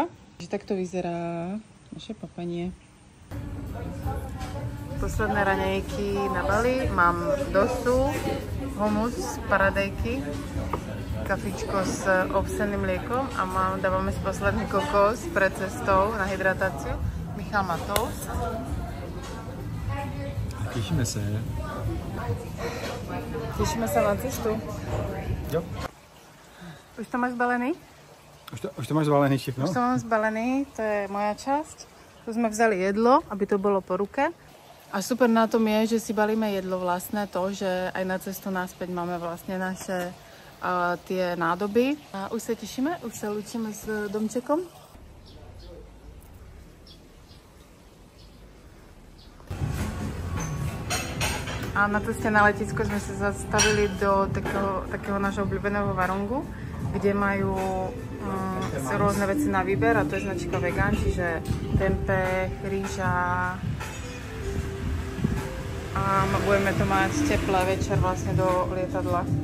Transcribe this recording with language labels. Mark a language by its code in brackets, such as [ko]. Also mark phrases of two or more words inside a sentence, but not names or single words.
[sk] Takže takto vyzerá naše papanie. Posledné raňajky na Bali. Mám dosu, humus, paradajky, kafičko s ovseným mliekom a dávame si posledný kokos pred cestou na hydratáciu. Michal má toast. [cs] Těšíme se. Těšíme se na cestu. Jo. Už to máš zbalený? Už to máš zbalený všechno? Už to mám zbalený, [sk] to je moja časť. Tu sme vzali jedlo, aby to bolo po ruke. A super na tom je, že si balíme jedlo vlastné, to, že aj na cestu naspäť máme vlastne naše tie nádoby. A už sa tešíme, už sa lúčime s domčekom. A na ceste na letisko sme sa zastavili do takého nášho obľúbeného Varongu, kde majú rôzne veci na výber a to je značka vegan, čiže tempeh, rýža a budeme to mať teplé večer vlastne do lietadla.